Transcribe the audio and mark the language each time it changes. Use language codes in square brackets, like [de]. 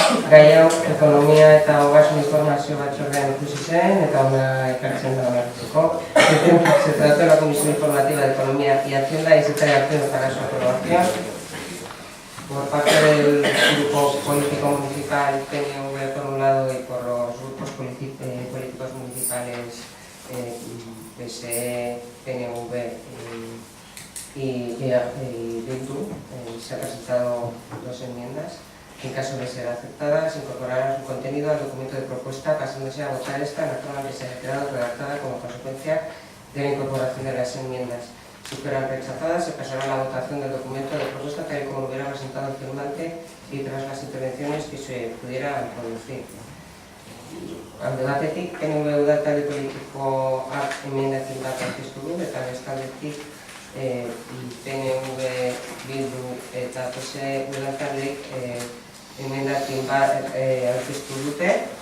[eu] Gai hau, ekonomia eta ogasun informazio batzordean ikusi zen, eta ona ekartzen da onartzeko. [es] Se trata de la Comisión Informativa de Economía y Hacienda y se trae acción para su aprobación. Por parte del grupo político municipal PNV por un lado y por los grupos políticos municipales PSE, PNV y Bildu, se han presentado dos enmiendas. En caso de ser aceptadas, incorporarán su contenido al documento de propuesta, pasándose a votar esta en la forma que se ha quedado redactada como consecuencia de la incorporación de las enmiendas. Si fueran rechazadas, se pasará a la votación del documento de propuesta tal y como lo hubiera presentado el firmante y tras las intervenciones que se pudieran producir. [eu] Alde batetik, PNV udal talde politikoak emendakin bat aurkeztu du, eta bestaldetik PNV, Bildu eta PSE udal taldeek emendakin bat aurkeztu dute.